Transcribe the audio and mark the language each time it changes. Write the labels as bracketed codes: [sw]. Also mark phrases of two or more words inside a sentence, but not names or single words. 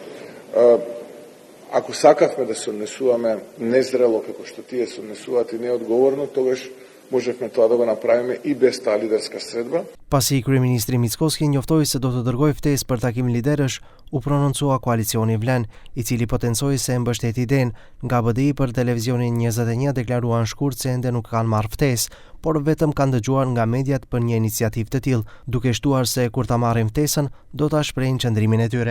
[mk] ако сакавме да се однесуваме незрело како што тие се однесуваат и неодговорно, тогаш можевме тоа да го направиме и без таа лидерска средба. [sq] Pasi kryeministri Mickoski njoftoi se do të dërgojë ftesë për takimin liderësh, u prononcua koalicioni Vlen, I cili potencoi se mbështet idenë. Nga BDI për televizionin 21 deklaruan shkurt se ende nuk kanë marrë ftesë, por vetëm kanë dëgjuar nga mediat për një iniciativë të tillë, duke shtuar se kur ta marrin ftesën, do ta shprehin qëndrimin e tyre.